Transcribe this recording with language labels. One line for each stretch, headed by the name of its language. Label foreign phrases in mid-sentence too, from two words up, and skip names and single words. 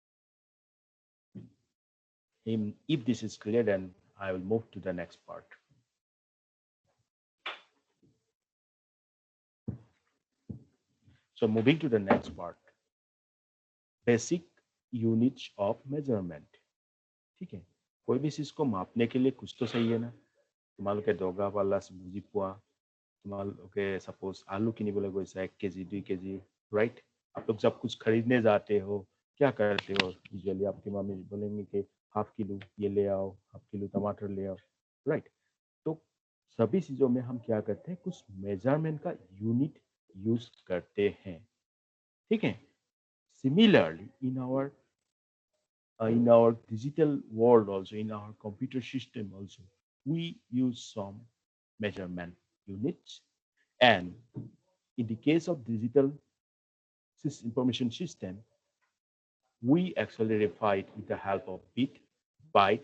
English: If this is clear, then I will move to the next part. So moving to the next part, basic units of measurement.
Hindi: ठीक है, कोई भी चीज को मापने के लिए कुछ तो चाहिए ना।
Assamese: তোমালোকে দগা পাল্লা বুজি পোৱা, তোমালোকে सपोज आलू किनिবলৈ গৈছা 1 केजी 2 केजी, राइट?
Hindi: आप लोग जब कुछ खरीदने जाते हो क्या करते हो, यूजुअली आपकी मम्मी बोलेंगे कि
English: half kilo
Hindi: ये ले आओ,
English: half kilo
Hindi: टमाटर ले आओ, राइट? तो सभी चीजों में हम क्या करते हैं, कुछ मेजरमेंट का
English: unit use
Hindi: करते हैं, ठीक है?
English: सिमिलरली in our digital world also, in our computer system also, we use some measurement units. And in the case of digital information system, we actually refer it with the help of bit, byte.